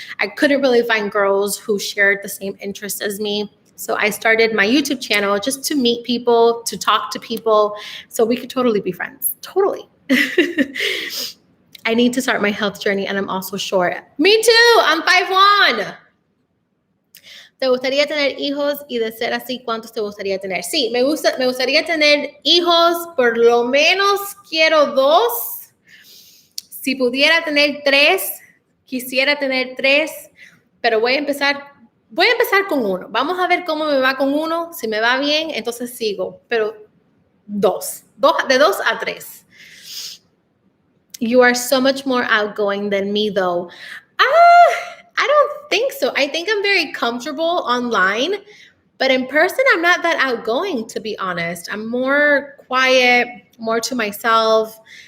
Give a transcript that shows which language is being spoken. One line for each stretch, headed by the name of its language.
English: I couldn't really find girls who shared the same interests as me. So I started my YouTube channel just to meet people, to talk to people, so we could totally be friends. Totally. I need to start my health journey, and I'm also short. Me too. I'm 5'1".
Spanish: ¿Te gustaría tener hijos? Y de ser así, ¿cuántos te gustaría tener? Sí, me gustaría tener hijos. Por lo menos quiero 2. Si pudiera tener 3, quisiera tener 3, pero voy a empezar con 1. Vamos a ver cómo me va con 1. Si me va bien, entonces sigo. Pero 2. De 2 a 3.
English: You are so much more outgoing than me, though. I don't think so. I think I'm very comfortable online, but in person, I'm not that outgoing, to be honest. I'm more quiet, more to myself.